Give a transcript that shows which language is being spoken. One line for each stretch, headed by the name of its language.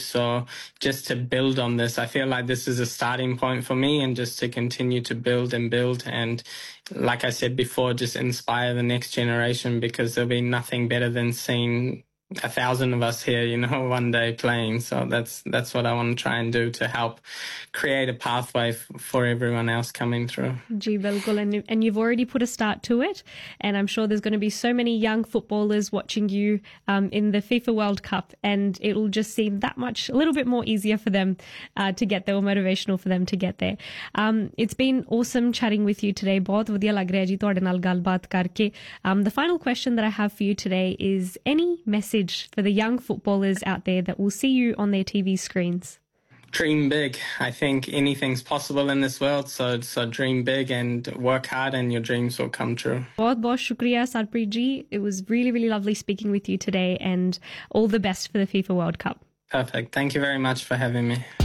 English: So just to build on this, I feel like this is a starting point for me and just to continue to build and build and like I said before, just inspire the next generation because there'll be nothing better than seeing 1,000 of us here, you know, one day playing. So that's what I want to try and do to help create a pathway for everyone else coming through.
Punjabi: जी बिल्कुल
English: and you already put a start to it and I am sure there is going to be so many young footballers watching you in the FIFA World Cup and it will just seem that much a little bit more easier for them to get there motivational for them to get there it's been awesome chatting with you today
Punjabi: बहुत वधिया लग रहा है जी तुहाडे नाल गलबात करके
English: The final question that I have for you today is any message for the young footballers out there that will see you on their TV screens Dream big. I think anything's possible in this world. So dream big and work hard and your dreams will come true.
Punjabi: Bahut bahut shukriya, Sarpreet ji.
English: It was really, really lovely speaking with you today and all the best for the FIFA World Cup. Perfect. Thank you very much for having me.